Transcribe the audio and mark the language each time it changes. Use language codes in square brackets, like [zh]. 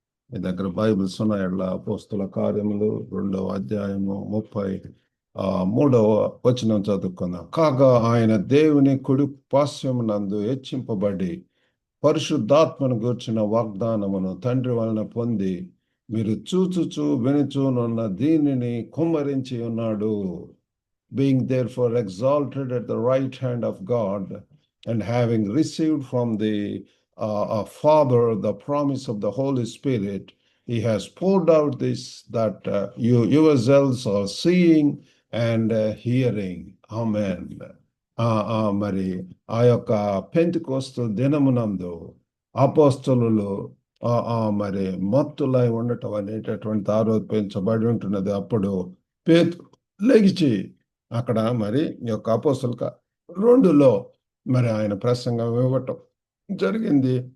[te] మీ దగ్గర బైబిల్స్ ఉన్నాయట్లా? అపోస్తుల కార్యములు 2వ అధ్యాయము 33వ వచనం చదువుకుందాం. కాగా ఆయన దేవుని కుడి పార్శ్వమునందు హెచ్చింపబడి పరిశుద్ధాత్మను గూర్చిన వాగ్దానమును తండ్రి వలన పొంది మీరు చూచుచు వినుచునున్న దీనిని కుమ్మరించి ఉన్నాడు. [en] Being therefore exalted at the right hand of God, and having received from the Father the promise of the Holy Spirit, he has poured out this that you yourselves are seeing and hearing. Amen. [te] మరి ఆ యొక్క Pentecost దినమునందు అపోస్తలులు మరి మత్తులై ఉండటం అనేటటువంటి ఆరోపించబడి ఉంటున్నది. అప్పుడు పేతురు లెగిచి అక్కడ మరి ఈ యొక్క అపోస్తలుల 2లో మరి ఆయన ప్రసంగం ఇవ్వటం జరిగింది.